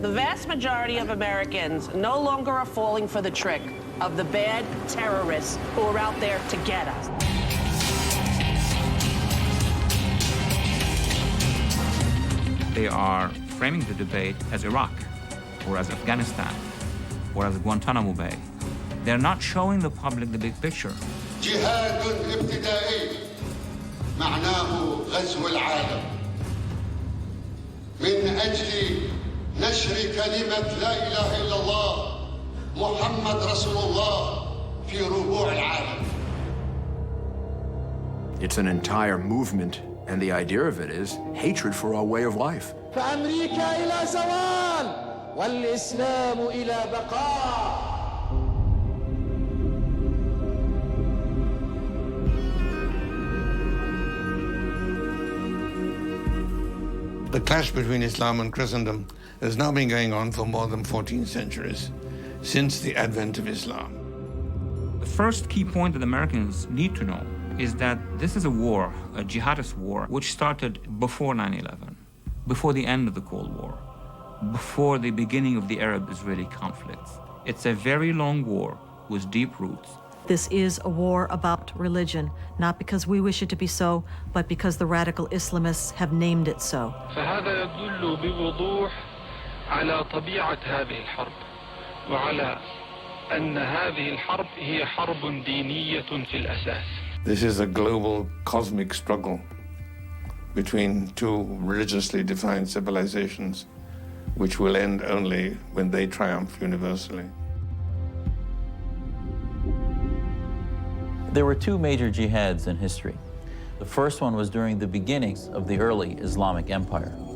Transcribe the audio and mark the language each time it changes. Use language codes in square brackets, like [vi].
[en] The vast majority of Americans no longer are falling for the trick of the bad terrorists who are out there to get us. They are framing the debate as Iraq, or as Afghanistan, or as Guantanamo Bay. They're not showing the public the big picture. [ar] جهاد ابتدائي معناه غزو العالم من أجل نشر كلمة لا إله إلا الله محمد رسول الله في ربوع العالم. [en] It's an entire movement, and the idea of it is hatred for our way of life. [ar] فأمريكا إلى زوال والإسلام إلى بقاء. [en] The clash between Islam and Christendom has now been going on for more than 14 centuries, since the advent of Islam. The first key point that Americans need to know is that this is a war, a jihadist war, which started before 9/11, before the end of the Cold War, before the beginning of the Arab-Israeli conflicts. It's a very long war with deep roots. This is a war about religion, not because we wish it to be so, but because the radical Islamists have named it so. [ar] فهذا يدل بوضوح على طبيعة هذه الحرب وعلى أن هذه الحرب هي حرب دينية في الأساس. [en] This is a global cosmic struggle between two religiously defined civilizations, which will end only when they triumph universally. There were two major jihads in history. The first one was during the beginnings of the early Islamic Empire.